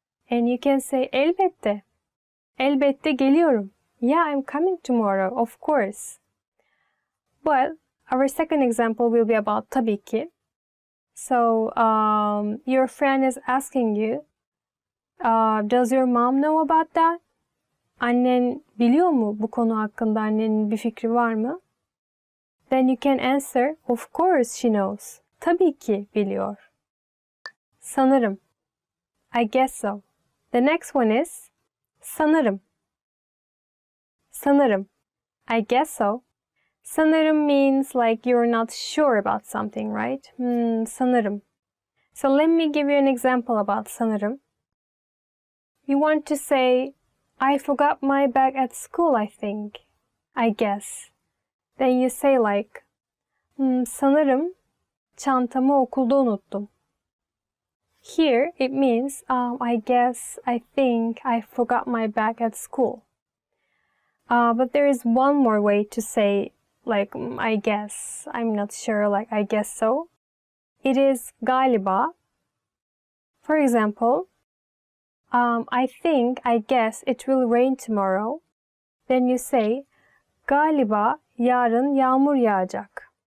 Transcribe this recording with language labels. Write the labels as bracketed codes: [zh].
[en] And you can say elbette. [tr] Elbette geliyorum. [en] Yeah, I'm coming tomorrow, of course. But our second example will be about tabii ki. So your friend is asking you, does your mom know about that? [tr] Annen biliyor mu bu konu hakkında, annenin bir fikri var mı? [en] Then you can answer, of course she knows. [tr] Tabii ki biliyor. Sanırım. [en] I guess so. The next one is sanırım. Sanırım. I guess so. Sanırım means like you're not sure about something, right? Sanırım. So let me give you an example about sanırım. You want to say, I forgot my bag at school, I think. I guess. Then you say like, [tr] sanırım çantamı okulda unuttum. [en] Here it means I guess, I think, I forgot my bag at school. But there is one more way to say like I guess, I'm not sure, like I guess so. It is galiba. For example, I think, I guess it will rain tomorrow. Then you say [tr] galiba yarın yağmur yağacak.